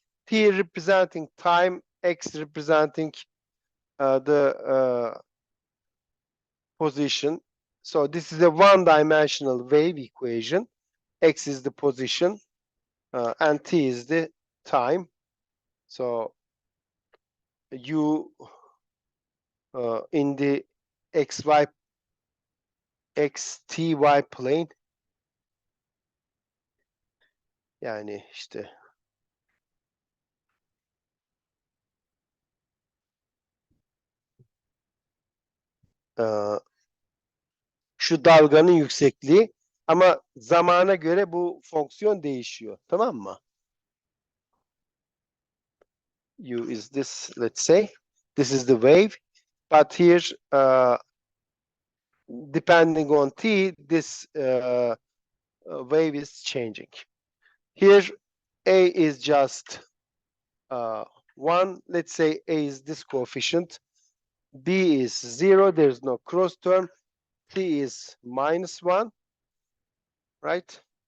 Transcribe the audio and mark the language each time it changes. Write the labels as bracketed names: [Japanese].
[English] T representing time, x representing the position. So this is a one-dimensional wave equation. X is the position, and t is the time. So you in the xy xty plane, [Turkish] yani işte şu dalganın yüksekliği, ama zamana göre bu fonksiyon değişiyor, tamam mı? [English] U is this, let's say this is the wave, but here depending on t, this wave is changing. Here a is just 1, let's say a is this coefficient, b is 0, there's no cross term, t is -1, right?